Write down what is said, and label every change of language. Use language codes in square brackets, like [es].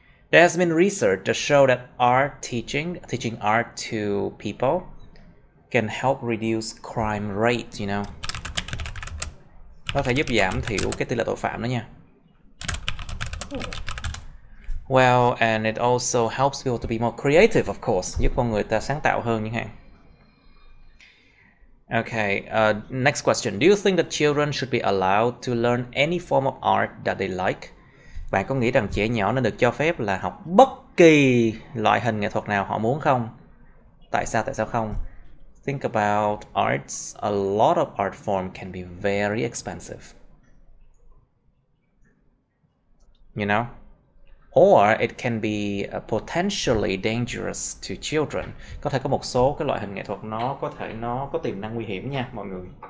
[en] There has been research to show that teaching art to people can help reduce crime rate, you know. [vi] Có thể giúp giảm thiểu cái tỷ lệ tội phạm đó nha. [en] Well, and it also helps people to be more creative, of course. [vi] Giúp con người ta sáng tạo hơn chẳng hạn. [en] Okay, next question. Do you think that children should be allowed to learn any form of art that they like? [vi] Bạn có nghĩ rằng trẻ nhỏ nên được cho phép là học bất kỳ loại hình nghệ thuật nào họ muốn không? Tại sao không? [en] Think about arts. A lot of art form can be very expensive. You know? Or it can be potentially dangerous to children. [vi] Có thể có một số cái loại hình nghệ thuật nó có tiềm năng nguy hiểm nha mọi người.